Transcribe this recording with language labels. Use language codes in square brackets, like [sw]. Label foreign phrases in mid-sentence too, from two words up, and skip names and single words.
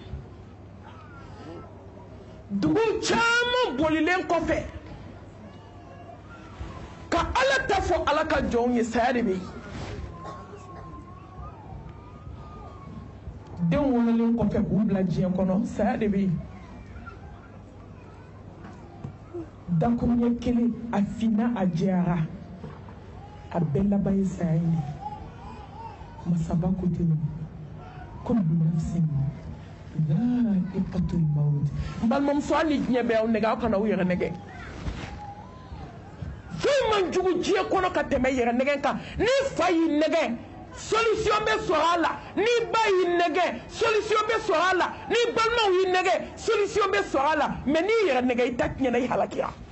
[bm] dugu caman bolilen kɔfɛ ka ala ta fɔ ala ka jɔnw ye saya de bɛ yen den wololen kɔfɛ k'u bila diɲɛ kɔnɔ saya de bɛ yen dakuruɲɛ kelen a finna a jɛyara a bɛɛ laban ye saya ye masaba ko ten ko [ar] نفس ذائقة الموت [bm] n balimamuso hali ni diɲɛ bɛ aw nɛgɛ aw kana aw yɛrɛ nɛgɛ foyi man jugu diɲɛ kɔnɔ ka tɛmɛ yɛrɛ nɛgɛ kan ni fa y'i nɛgɛ solution bɛ sɔrɔ a la ni ba y'i nɛgɛ solution bɛ sɔrɔ a la ni balimaw y'i nɛgɛ solution bɛ sɔrɔ a la mais n'i yɛrɛ nɛgɛ i ta tiɲɛna i halakira